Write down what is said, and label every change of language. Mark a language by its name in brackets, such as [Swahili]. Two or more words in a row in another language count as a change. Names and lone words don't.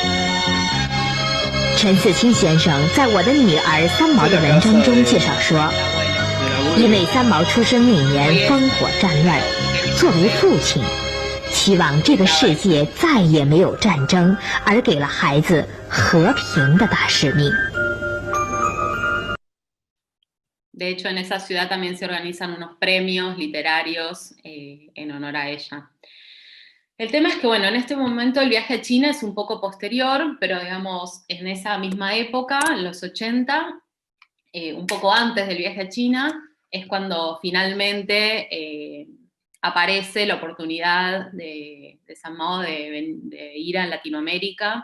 [Chinese] 陈嗣清先生在我的女儿三毛的文章中介绍说，因为三毛出生那年烽火战乱，作为父亲，期望这个世界再也没有战争，而给了孩子和平的大使命。 [Spanish] De hecho, en esa ciudad también se organizan unos premios literarios en honor a ella. El tema es que, bueno, en este momento el viaje a China es un poco posterior, pero digamos, en esa misma época, en los 80, un poco antes del viaje a China, es cuando finalmente aparece la oportunidad de San Mao de ir a Latinoamérica.